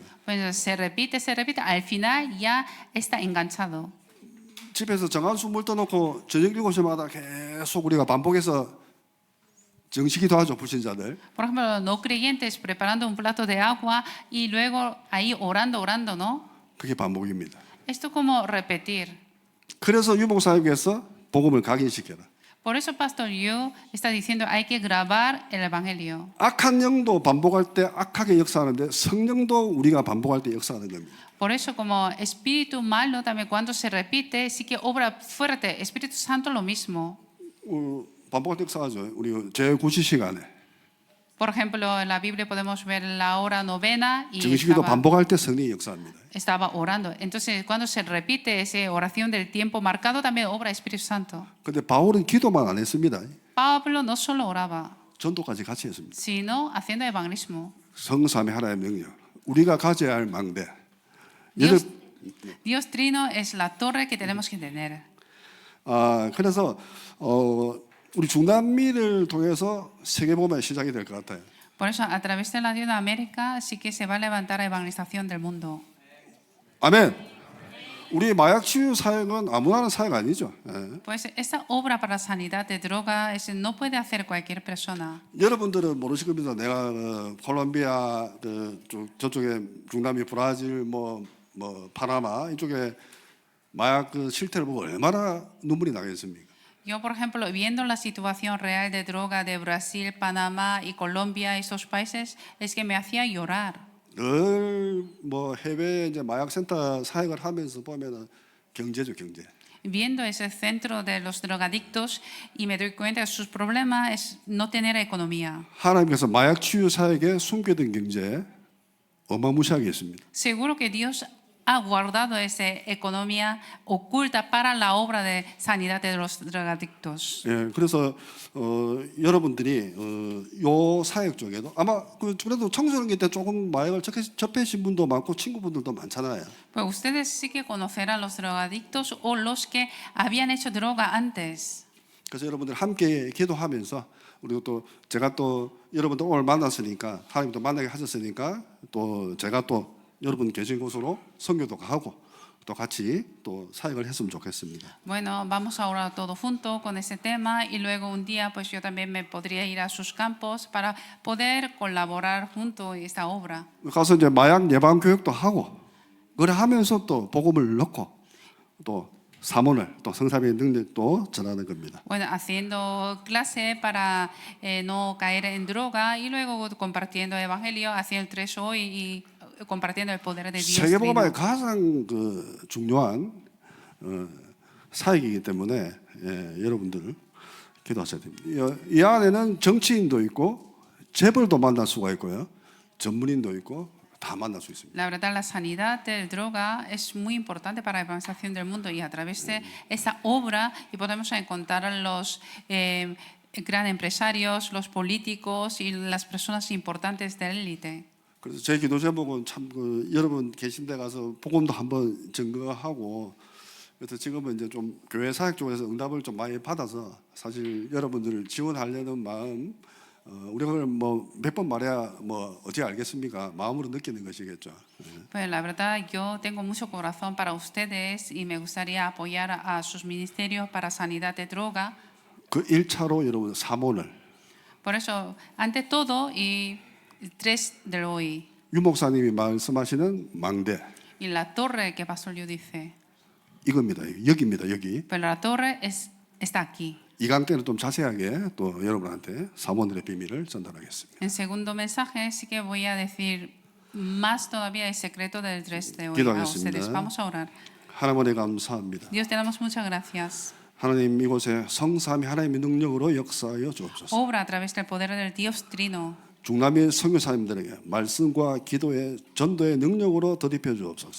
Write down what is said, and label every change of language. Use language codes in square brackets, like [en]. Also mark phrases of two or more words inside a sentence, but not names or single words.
[es] Bueno, se repite, al final ya está enganchado. [ko] 집에서 정한수 물 떠놓고 저녁 7시마다 계속 우리가 반복해서 정식기도 하죠, 불신자들. [es] Por ejemplo, no creyentes preparando un plato de agua y luego ahí orando, ¿no? [ko] 그게 반복입니다. [es] Esto como repetir. [ko] 그래서 유목사님께서 복음을 각인시켜라. [es] Por eso Pastor Yu está diciendo hay que grabar el Evangelio. [ko] 악한 영도 반복할 때 악하게 역사하는데 성령도 우리가 반복할 때 역사하는 겁니다. [es] Por eso como espíritu malo también cuando se repite sí que obra fuerte. Espíritu Santo lo mismo. [ko] 반복할 때 역사하죠. 우리 제9시 시간에. [es] Por ejemplo, en la Biblia podemos ver la hora novena y [ko] 정식기도 반복할 때 성령이 역사합니다. [es] estaba orando. Entonces, cuando se repite esa oración del tiempo marcado, también obra Espíritu Santo. [ko] 근데 바울은 기도만 안 했습니다. [es] Pablo no solo oraba, [ko] 전도까지 같이 했습니다. [es] sino haciendo evangelismo. [ko] 성삼위 하나님의 능력, 우리가 가져야 할 망대. [es] Dios Trino es la torre que tenemos que tener. [ko] 그래서 우리 중남미를 통해서 세계복음이 시작이 될 것 같아요. [es] Por eso, a través de Latinoamérica sí que se va a levantar la evangelización del mundo. [ko] 아멘. 우리 마약 치유 사역은 아무나 하는 사역 아니죠. [es] Pues esta obra para sanidad de droga no puede hacer cualquier persona. [ko] 여러분들은 모르실 겁니다. 내가 콜롬비아 저쪽에 중남미 브라질 뭐 파나마 이쪽에 마약 실태를 보고 얼마나 눈물이 나겠습니까? [es] Yo, por ejemplo, viendo la situación real de droga de Brasil, Panamá y Colombia, estos países, es que me hacía llorar. [ko] 늘 뭐 해외 이제 마약 센터 사역을 하면서 보면은 경제죠, 경제. [es] Viendo ese centro de los drogadictos y me doy cuenta que sus problemas es no tener economía. [ko] 하나님께서 마약 치유 사역에 숨겨둔 경제 어마무시하게 있습니다. [es] Seguro que Dios ha guardado esa economía oculta para la obra de sanidad de los drogadictos. [ko] 예, 그래서 여러분들이 요 사역 쪽에도 아마 그래도 청소년기 때 조금 마약을 접하신 분도 많고 친구분들도 많잖아요. [es] Pues ustedes sí que conocerán los drogadictos o los que habían hecho droga antes. [ko] 그래서 여러분들 함께 기도하면서 그리고 또 제가 또 여러분들 오늘 만났으니까 하나님도 만나게 하셨으니까 또 제가 또 여러분 계신 곳으로 선교도 가고 또 같이 또 사역을 했으면 좋겠습니다. [es] Bueno, vamos a orar todo junto con ese tema y luego un día pues yo también me podría ir a sus campos para poder colaborar junto en esta obra. [ko] 가서 이제 마약 예방 교육도 하고 그래 하면서 또 복음을 넣고 또 사문을 또 성삼위의 능력도 전하는 겁니다. [es] Bueno, haciendo clase para no caer en droga y luego compartiendo el evangelio, haciendo el 3 hoy y compartiendo el poder de Dios. [ko] 세계복음의 가장 중요한 사역이기 때문에 여러분들 기도하셔야 됩니다. 이 안에는 정치인도 있고 재벌도 만날 수가 있고요, 전문인도 있고 다 만날 수 있습니다. [es] La verdad, la sanidad de droga es muy importante para la evangelización del mundo y a través de esa obra y podemos encontrar a los gran empresarios, los políticos y las personas importantes de élite. [ko] 그래서 제 기도 제목은 참 여러분 계신 데 가서 복음도 한번 증거하고 그래서 지금은 이제 좀 교회 사역 쪽에서 응답을 좀 많이 받아서 사실 여러분들을 지원하려는 마음 우리가 뭐 몇 번 말해야 뭐 어찌 알겠습니까? 마음으로 느끼는 것이겠죠. [es] Pues la verdad, yo tengo mucho corazón para ustedes y me gustaría apoyar a sus ministerios para sanidad de droga. [ko] 그 1차로 여러분 사모를 [es] Por eso, ante todo, y 3 de hoy, [ko] 유 목사님이 말씀하시는 망대 [es] y la torre que Pastor Yu dice, [ko] 이겁니다. 여기입니다. 여기. [es] pero la torre está aquí. [ko] 이 강 때는 좀 자세하게 또 여러분한테 사모들의 비밀을 전달하겠습니다. [es] En segundo mensaje sí que voy a decir más todavía el secreto del 3 de hoy a [ko] 기도하겠습니다. [es] ustedes. Vamos a orar. [ko] 하나님의 감사합니다. [es] Dios, te damos muchas gracias. [ko] 하나님 이곳에 성삼위 하나님의 능력으로 역사하여 주옵소서. [es] Obra a través del poder del Dios Trino. [ko] 중남미 선교사님들에게 말씀과 기도의 전도의 능력으로 덧입혀 주옵소서.